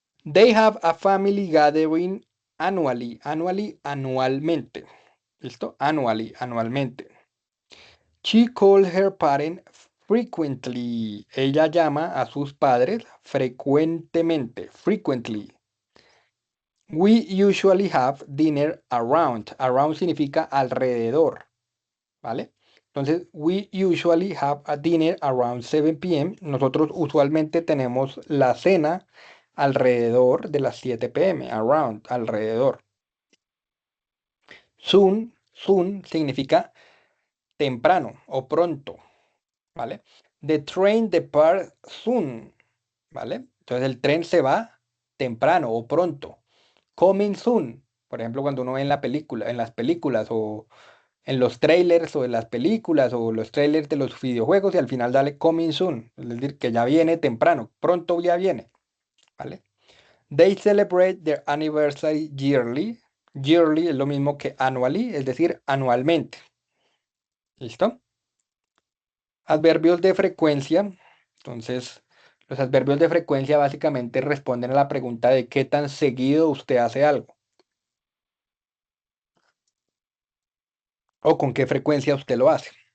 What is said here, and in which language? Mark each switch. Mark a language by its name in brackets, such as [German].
[English] They have a family gathering annually. Annually, [Spanish] anualmente. ¿Listo? [English] Annually, anualmente. She called her parent frequently. [Spanish] Ella llama a sus padres frecuentemente. [English] Frequently. We usually have dinner around. [Spanish] Around significa alrededor. ¿Vale? [English] Entonces, we usually have a dinner around 7 p.m. [Spanish] Nosotros usualmente tenemos la cena alrededor de las 7 p.m. Around, alrededor. Soon significa temprano o pronto, ¿vale? [English] The train departs soon, ¿vale? [Spanish] Entonces el tren se va temprano o pronto. Coming soon, por ejemplo, cuando uno ve en la película, en las películas o en los trailers o en las películas o los trailers de los videojuegos y al final dale coming soon, es decir, que ya viene temprano, pronto ya viene, ¿vale? [English] They celebrate their anniversary yearly. [Spanish] Yearly es lo mismo que annually, es decir, anualmente. ¿Listo? Adverbios de frecuencia. Entonces, los adverbios de frecuencia básicamente responden a la pregunta de qué tan seguido usted hace algo o con qué frecuencia usted lo hace.